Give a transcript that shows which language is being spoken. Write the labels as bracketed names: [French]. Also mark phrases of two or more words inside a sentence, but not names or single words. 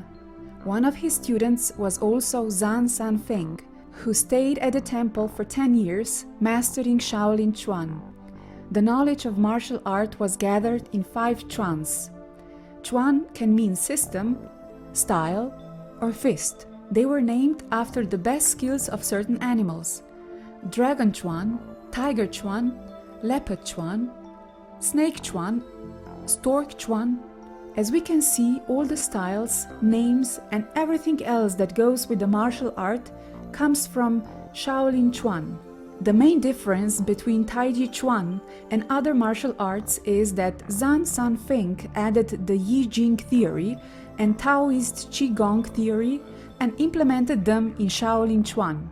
[English] One of his students was also Zhang Sanfeng, who stayed at the temple for 10 years, mastering Shaolin Chuan. The knowledge of martial art was gathered in 5 chuans. Chuan can mean system, style, or fist. They were named after the best skills of certain animals: Dragon Chuan, Tiger Chuan, Leopard Chuan, Snake Chuan, Stork Chuan. As we can see, all the styles, names and everything else that goes with the martial art comes from Shaolin Chuan. The main difference between Taijiquan and other martial arts is that Zhan Sanfeng added the Yi Jing theory and Taoist Qigong theory and implemented them in Shaolin Chuan.